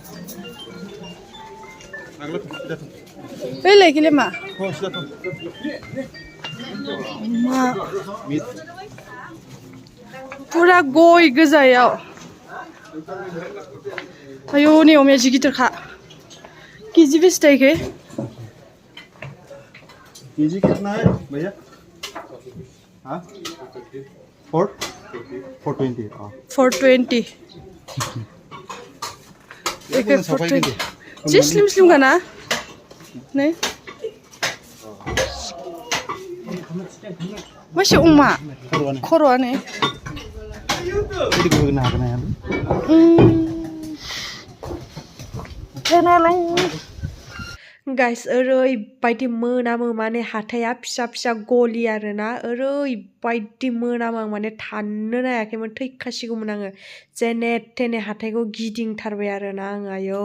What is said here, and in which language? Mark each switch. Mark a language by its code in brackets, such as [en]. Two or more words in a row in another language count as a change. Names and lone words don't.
[brx] बेलेग गेले मा पुरा गय गोजायाव आयौ नै अमाया जि गिदिरखा केजि बेसे थायोखै [hi] केजी कितना है भैया हाँ 420 420 एके 420 जी स्लिम स्लिम का ना नहीं [brx] masih umma खर'आनो गाइस ओरैबायदि मोनामो माने हाथाया फिसा फिसा गलि आरोना ओरैबायदि मोनामो आं माने थानो हायाखैमोन थैखासिगौमोन आङो जेने थेने हाथायखौ गिदिंथारबाय आरोना आं आयौ